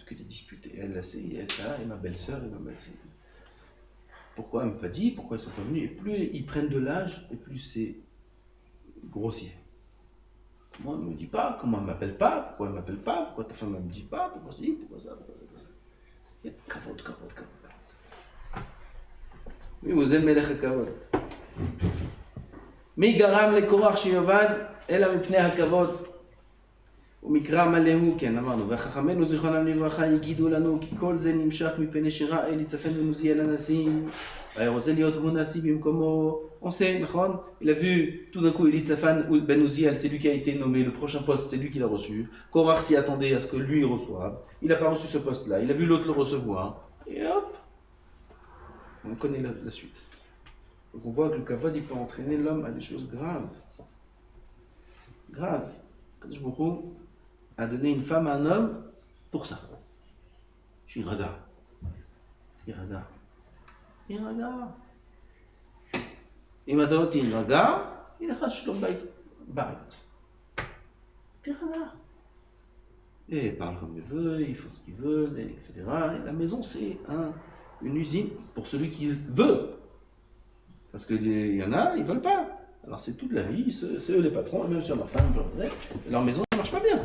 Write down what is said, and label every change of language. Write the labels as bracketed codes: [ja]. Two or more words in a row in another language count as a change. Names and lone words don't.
[fr] Et elle, elle, ça, et ma belle-sœur, et ma belle-sœur. Pourquoi elle ne m'a pas dit? Pourquoi ils ne sont pas venus? Et plus ils prennent de l'âge, et plus c'est grossier. Comment elle ne me dit pas? Comment elle ne m'appelle pas? Pourquoi elle ne m'appelle pas? Pourquoi ta femme ne me dit pas? Pourquoi ça? Pourquoi ça? Kavod. Oui, vous aimez les kavod. [he] מי גרם לקורח שיובד אלא מפני הכבוד ומקרא מלאו, כן אמרנו, והחכמינו זיכרונם לברכה יגידו לנו כי כל זה נמשך מפני שראה אליצפן בן עוזיאל הנשיא והיה רוצה להיות הוא נשיא במקומו. [fr] On sait, נכון? Il a vu tout d'un coup Elitzaphan ben Uziel, c'est lui qui a été nommé, le prochain poste c'est lui qui l'a reçu. Korach s'y attendait à ce que lui reçoive, il n'a pas reçu ce poste là, il a vu l'autre le recevoir et hop, on connaît la suite. Donc on voit que le kavod il peut entraîner l'homme à des choses graves. Graves. [he] קדוש ברוך הוא [fr] a donné une femme à un homme pour ça. Je suis raga. Iraga. [he] אם אתה לא תירגע, יהיה לך שלום בית. תירגע. [fr] Et il parle comme il veut, il faut ce qu'il veut, etc. Et la maison, c'est une usine pour celui qui veut. Parce qu'il y en a, ils ne veulent pas. Alors c'est toute la vie, c'est eux les patrons, et même sur leur femme, leur maison ne marche pas bien.